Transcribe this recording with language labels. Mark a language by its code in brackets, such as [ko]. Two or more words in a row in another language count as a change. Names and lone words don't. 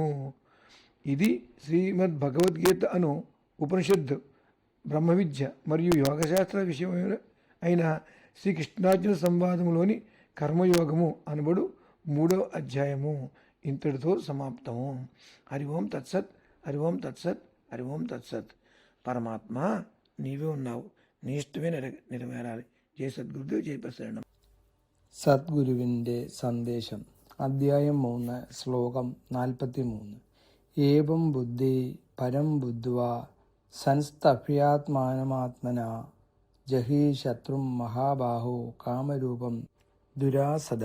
[te] ఇది శ్రీమద్ భగవద్గీత అను ఉపనిషత్తు బ్రహ్మ విద్య మరియు యోగశాస్త్ర విషయం అయిన శ్రీకృష్ణార్జున సంవాదములోని కర్మయోగము అనబడు 3వ అధ్యాయము ఇంతటితో సమాప్తము. [sa] హరి ఓం తత్సత్, హరి ఓం తత్సత్, హరి ఓం తత్సత్. [te] పరమాత్మ నీవే ఉన్నావు, నీ ఇష్టమే నెరవేరాలి. [ml] జయ സദ്ഗുരുദേവ്, ജയ് പ്രസരണം. സദ്ഗുരുവിൻ്റെ സന്ദേശം, അധ്യായം 3, ശ്ലോകം 43. [sa] ഏവം ബുദ്ധി പരം ബുദ്ധ്വാ സംസ്ഥഭ്യാത്മാനമാത്മന ജഹി ശത്രും മഹാബാഹോ കാമരൂപം ദുരാസദം.